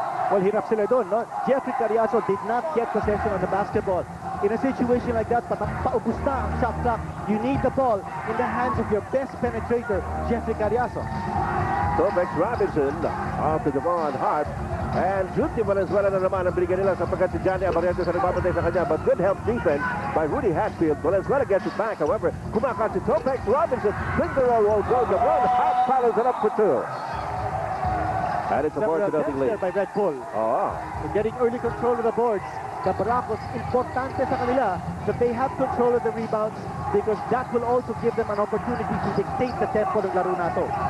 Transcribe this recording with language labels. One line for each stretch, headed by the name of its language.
Filipino: Well, hirap sila doon, no?
English: Jeffrey Carriazo did not get possession on the basketball. In a situation like that,
Filipino: paubos na ang shot clock.
English: You need the ball in the hands of your best penetrator, Jeffrey Carriazo. Topex Robinson off to Devon Hart.
Filipino: And Junti Valenzuela na naman ang binigyan nila sapagkat si Johnny Abarientos ang nagbabantay sa kanya.
English: But good help defense by Rudy Hatfield. Valenzuela gets it back. However,
Filipino: kumakas si Topex Robinson.
English: Finger roll goes. Devon Hart follows it up for 2. And it's a 4-0 lead. By Red Bull. Getting early control of the boards. The Barakos,
Filipino: importante sa kanila
English: that they have control of the rebounds because that will also give them an opportunity to dictate the tempo
Filipino: ng laro nato.